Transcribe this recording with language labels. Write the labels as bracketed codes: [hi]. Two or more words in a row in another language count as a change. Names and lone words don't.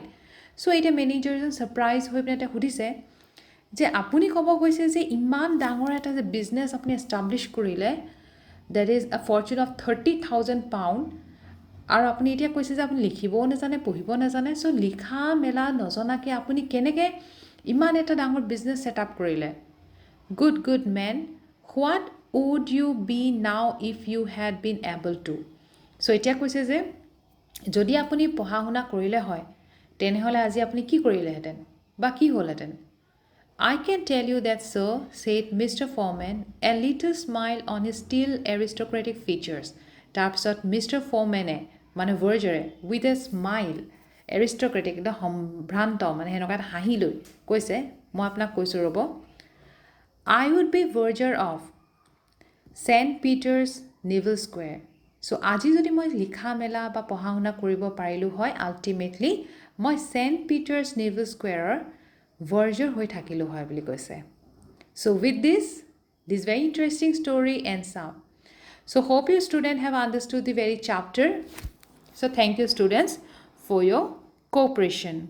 [en] So, [as] এটা মেনেজাৰজন ছাৰপ্ৰাইজ হৈ পিনে তেওঁ সুধিছে যে আপুনি ক'ব গৈছে যে ইমান ডাঙৰ এটা যে বিজনেছ আপুনি এষ্টাব্লিছ কৰিলে [en] that is a fortune of [as] 30,000 পাউণ্ড আৰু আপুনি এতিয়া কৈছে যে আপুনি লিখিবও নাজানে পঢ়িব নাজানে চ' লিখা মেলা নজনাকৈ আপুনি কেনেকৈ ইমান এটা ডাঙৰ [en] business set up [as] কৰিলে [en] good man, what would you be now if you had been able to? [as] So এতিয়া কৈছে যে যদি আপুনি পঢ়া শুনা কৰিলে হয় তেনেহ'লে আজি আপুনি কি কৰিলেহেঁতেন বা কি হ'লহেঁতেন [en] I can tell you that, sir, said Mr. Foreman, a little smile on his still aristocratic features. [as] তাৰপিছত Mr. Foreman মানে ভাৰ্জাৰে [en] with a smile aristocratic [as] একদম সম্ভ্ৰান্ত মানে সেনেকুৱা এটা হাঁহি লৈ কৈছে মই আপোনাক কৈছোঁ ৰ'ব [en] I would be verger of St. Peter's Neville Square. So, [as] আজি যদি মই লিখা মেলা বা পঢ়া শুনা কৰিব পাৰিলোঁ হয় আল্টিমেটলি মই St. Peter's Neville Squareৰ ভাৰ্জাৰ হৈ থাকিলোঁ হয় বুলি কৈছে [en] So, with this very interesting story ends up. So, hope you students have understood the very chapter. So, thank you students for your cooperation.